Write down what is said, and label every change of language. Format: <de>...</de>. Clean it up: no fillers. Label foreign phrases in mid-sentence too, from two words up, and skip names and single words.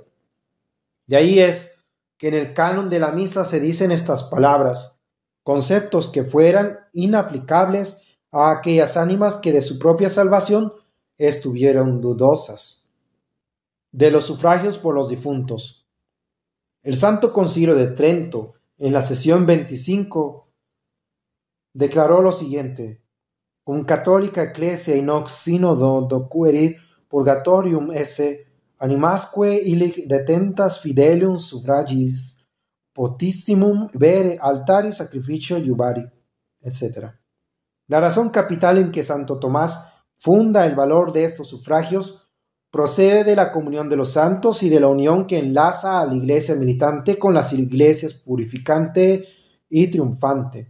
<es>De ahí es que en el canon de la misa se dicen estas palabras, conceptos que fueran inaplicables a aquellas ánimas que de su propia salvación estuvieron dudosas. De los sufragios por los difuntos. El Santo Concilio de Trento, en la sesión 25, declaró lo siguiente:</es> <la>cum catholica ecclesia in hoc synodo docuerit purgatorium esse animasque illic detentas fidelium suffragis potissimum vere altari sacrificio iubari, etc.</la> <es>La razón capital en que Santo Tomás funda el valor de estos sufragios procede de la comunión de los santos y de la unión que enlaza a la iglesia militante con las iglesias purificante y triunfante.</es>